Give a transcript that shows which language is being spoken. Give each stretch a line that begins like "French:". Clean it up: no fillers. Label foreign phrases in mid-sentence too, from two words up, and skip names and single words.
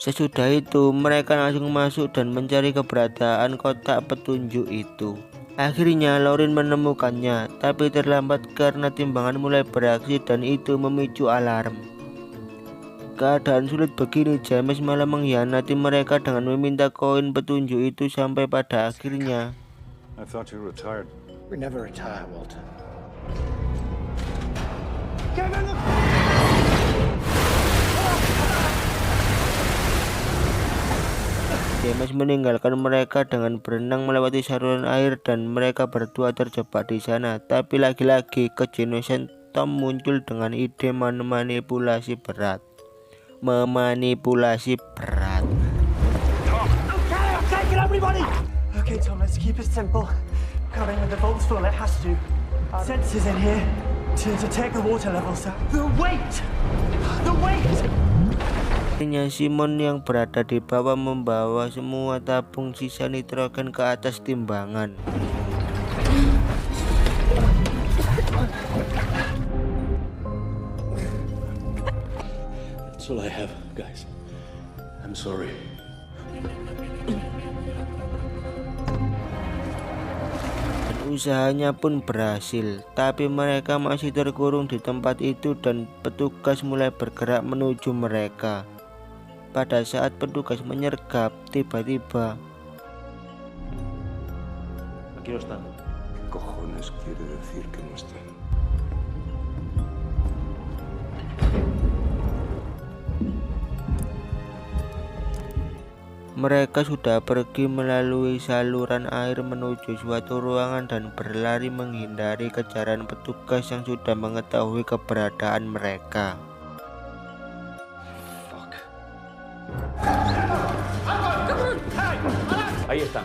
Indonesian: Sesudah itu mereka langsung masuk dan mencari keberadaan kotak petunjuk itu. Akhirnya Lauren menemukannya, tapi terlambat karena timbangan mulai beraksi dan itu memicu alarm. Keadaan sulit begini, James malah mengkhianati mereka dengan meminta koin petunjuk itu sampai pada akhirnya
English: I thought you retired. We never retire, Walter.
Indonesian: James meninggalkan mereka dengan berenang melewati saluran air dan mereka berdua terjebak di sana. Tapi lagi-lagi kejeniusan Tom muncul dengan ide memanipulasi berat.
English: Okay, Tom, let's keep it simple. Coming when the vault's full, it has to. Sensors in here to detect the water level, sir. The weight! The weight!
Indonesian: Akhirnya Simon yang berada di bawah membawa semua tabung sisa nitrogen ke atas timbangan.
English: That's all I have, guys. I'm sorry.
Indonesian: Usahanya pun berhasil, tapi mereka masih terkurung di tempat itu dan petugas mulai bergerak menuju mereka. Pada saat petugas menyergap, tiba-tiba
Spanish: Aquí no están. Cojones quiere decir que no están.
Indonesian: mereka sudah pergi melalui saluran air menuju suatu ruangan dan berlari menghindari kejaran petugas yang sudah mengetahui keberadaan mereka.
Spanish: Ahí están.